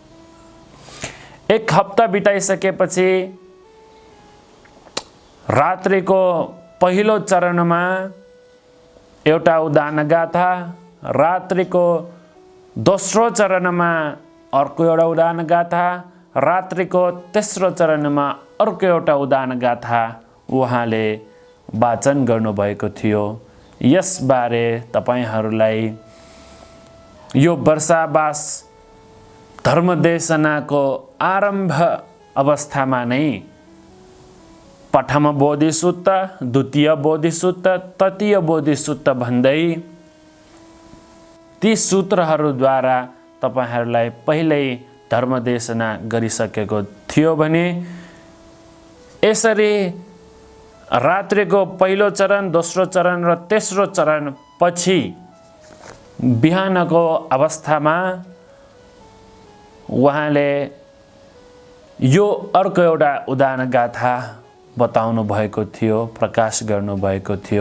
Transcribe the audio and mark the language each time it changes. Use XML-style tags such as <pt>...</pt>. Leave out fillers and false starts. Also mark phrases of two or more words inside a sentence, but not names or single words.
<ne>1 हप्ता बिताइसकेपछि रात्रिको पहिलो चरणमा एउटा उदान गाथा, रात्रिको दोस्रो चरणमा अर्को एउटा उदान गाथा, रात्रिको तेस्रो चरणमा अर्को एउटा उदान गाथा उहाँले वाचन गर्नुभएको थियो। यसबारे तपाईहरूलाई यो वर्षावास धर्मदेशनाको आरम्भ अवस्थामा नै प्रथम बोधिसुत्त, द्वितीय बोधिसुत्त, तृतीय बोधिसुत्त भन्दै ती सूत्रहरूद्वारा तपाईहरूलाई पहिल्यै धर्मदेशना गरिसकेको थियो भने यसरी रात्रिको पहिलो चरण, दोस्रो चरण र तेस्रो चरण पछि बिहानको अवस्थामा उहाँले यो अर्को एउटा उदान गाथा बताउनु भएको थियो, प्रकाश गर्नु भएको थियो।</ne>